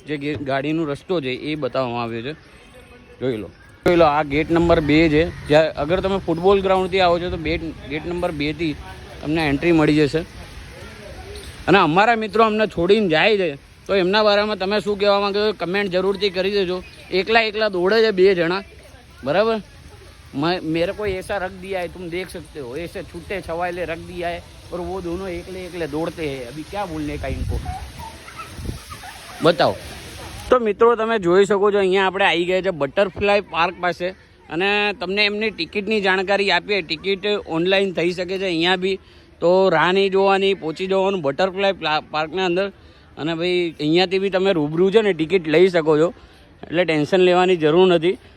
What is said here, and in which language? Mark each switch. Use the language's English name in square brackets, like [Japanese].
[Gujarati] જે ગાડીનો રસ્તો છે એ બતાવવામાં આવ્યો છે. જોઈ લો આ ગેટ નંબર 2 છે. જ્યાં અગર તમે ફૂટબોલ ગ્રાઉન્ડથી આવો છો તો ગેટ નંબર 2થી તમને એન્ટ્રી મળી જશે. અને અમારા મિત્રો અમને છોડીને જાય છે તો એમના બારામાં તમે શું કહેવા માંગો છો કમેન્ટ જરૂરથી કરી દેજો. એકલા દોડે છે 2 જણા, બરાબર. [Hindi] मेरे को ऐसा रख दिया है, तुम देख सकते हो, ऐसे छूटे छवाले रख दिया है और वो दोनों एकले दौड़ते हैं. अभी क्या बोलने का इनको, बताओ. [Gujarati] તો મિત્રો તમે જોઈ શકો છો અહીંયા આપણે આવી ગયા છે બટરફ્લાય પાર્ક પાસે અને તમને એમની ટિકિટની જાણકારી આપીએ. ટિકિટ ઓનલાઈન થઈ શકે છે અહીંયા બી, તો રાહ નહીં જોવાની, પહોંચી જવાનું બટરફ્લાય પાર્કના અંદર. અને ભાઈ અહીંયાથી બી તમે રૂબરૂ છે ને ટિકિટ લઈ શકો છો, એટલે ટેન્શન લેવાની જરૂર નથી.